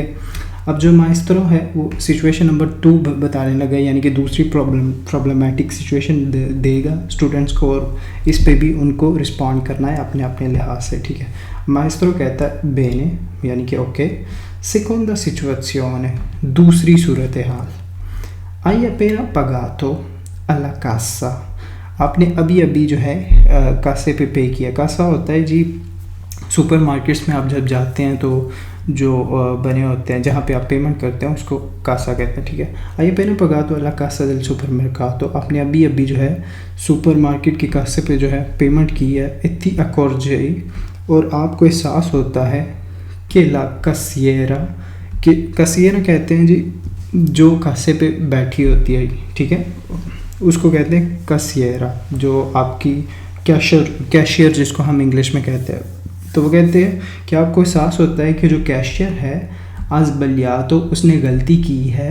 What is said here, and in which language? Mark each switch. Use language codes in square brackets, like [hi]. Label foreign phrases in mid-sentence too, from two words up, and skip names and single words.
[ur] اب جو مائسٹرو ہے وہ سچویشن نمبر 2 بتانے لگا ہے، یعنی کہ دوسری پرابلمٹک سچویشن دے گا اسٹوڈنٹس کو، اور اس پہ بھی ان کو رسپونڈ کرنا ہے اپنے اپنے لحاظ سے. ٹھیک ہے. مائسٹرو کہتا ہے بینے، یعنی کہ اوکے. سیکونڈا سچویشن، دوسری صورتحال. [it] hai appena pagato alla cassa، [ur] آپ نے ابھی جو ہے کاسے پہ پے کیا. کاسا ہوتا ہے جی سپر مارکیٹس میں آپ جب جاتے ہیں تو جو بنے ہوتے ہیں جہاں پہ آپ پیمنٹ کرتے ہیں اس کو کاسا کہتے ہیں. ٹھیک ہے. [it] hai appena pagato alla cassa del supermercato، [ur] آپ نے ابھی جو ہے سپر مارکیٹ کے کاسے پہ جو ہے پیمنٹ کی ہے. [it] e ti accorgei، [ur] اور آپ کو احساس ہوتا ہے کہ [it] la cassiera، [ur] کہ کسیرا کہتے ہیں جی جو کاسے پہ بیٹھی ہوتی ہے. ٹھیک ہے. اس کو کہتے ہیں کسیرا، جو آپ کی کیشیئر جس کو ہم انگلش میں کہتے ہیں. تو وہ کہتے ہیں کہ آپ کو احساس ہوتا ہے کہ جو کیشیئر ہے [it] ha sbagliato, [ur] اس نے غلطی کی ہے.